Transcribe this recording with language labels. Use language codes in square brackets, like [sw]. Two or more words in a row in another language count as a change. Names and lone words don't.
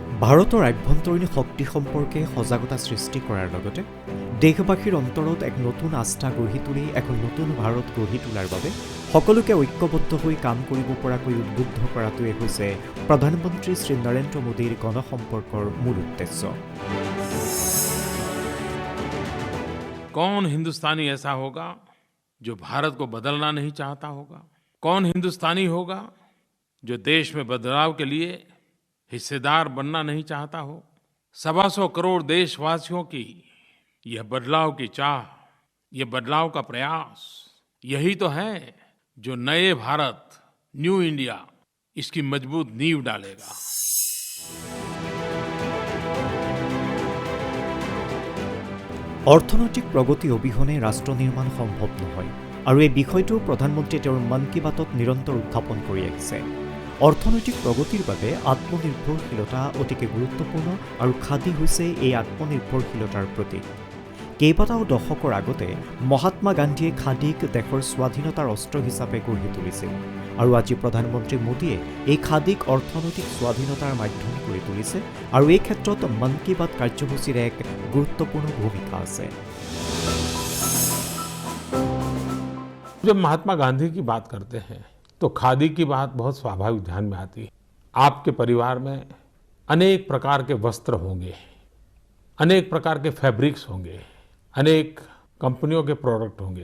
[as] ভাৰতৰ আভ্যন্তৰীণ শক্তি সম্পৰ্কে সজাগতা সৃষ্টি কৰাৰ লগতে দেশবাসীৰ অন্তৰত এক নতুন আস্থা গঢ়ি তুলি এখন নতুন ভাৰত গঢ়ি তোলাৰ বাবে সকলোকে ঐক্যবদ্ধ হৈ কাম কৰিব পৰাকৈ উদ্বুদ্ধ কৰাটোৱে হৈছে প্ৰধানমন্ত্ৰী শ্ৰী নৰেন্দ্ৰ মোদীৰ গণসম্পৰ্কৰ মূল উদ্দেশ্য। [hi] कौन हिंदुस्तानी ऐसा होगा जो भारत को बदलना नहीं चाहता होगा? कौन हिंदुस्तानी होगा जो देश में बदलाव के लिए हिस्सेदार बनना नहीं चाहता हो? 125 करोड़ देशवासियों की यह बदलाव की चाह, यह बदलाव का प्रयास, यही तो है जो नए भारत, [en] New India, [hi] इसकी मजबूत नींव डालेगा। [as] অৰ্থনৈতিক প্ৰগতি অবিহনে ৰাষ্ট্ৰ নিৰ্মাণ সম্ভৱ নহয় আৰু এই বিষয়টো প্ৰধানমন্ত্ৰীয়ে তেওঁৰ মন কী বাতত নিৰন্তৰ উত্থাপন কৰি আহিছে। অৰ্থনৈতিক প্ৰগতিৰ বাবে আত্মনিৰ্ভৰশীলতা অতিকে গুৰুত্বপূৰ্ণ আৰু খাদী হৈছে এই আত্মনিৰ্ভৰশীলতাৰ প্ৰতীক। কেইবাটাও দশকৰ আগতে মহাত্মা গান্ধীয়ে খাদীক দেশৰ স্বাধীনতাৰ অস্ত্ৰ হিচাপে গঢ়ি তুলিছিল আৰু আজি প্ৰধানমন্ত্ৰী মোদীয়ে এই খাদীক অৰ্থনৈতিক স্বাধীনতাৰ মাধ্যম কৰি তুলিছে আৰু এই ক্ষেত্ৰত মন কী বাত কাৰ্যসূচীৰ এক গুৰুত্বপূर्ण ভূমিকা আছে। [hi] जब महात्मा गांधी की बात करते हैं तो खादी की बात बहुत स्वाभाविक ध्यान में आती है। आपके परिवार में अनेक प्रकार के वस्त्र होंगे, अनेक प्रकार के फैब्रिक्स होंगे, अनेक कंपनियों के प्रोडक्ट होंगे।